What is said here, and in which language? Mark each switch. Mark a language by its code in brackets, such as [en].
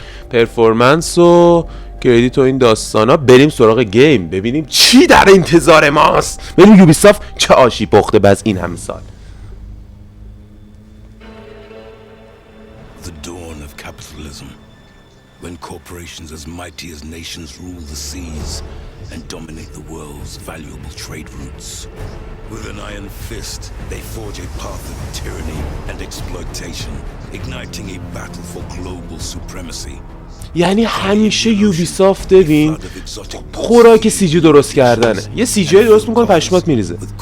[fa] پرفورمنس و کردیت و این داستانا. بریم سراغ گیم ببینیم چی در انتظار ماست. ببینیم یوبیسافت چه آشی پخته باز این همه سال. [en] The dawn of capitalism, when corporations as mighty as nations rule the seas and dominate the world's valuable trade routes. With an iron fist, they forge a path of tyranny and exploitation, igniting a battle for global supremacy. [fa] یعنی همیشه یوبیسافت ببین خوراک سی جی درست کردنه. یه سی جی درست میکنه پشمات میریزه.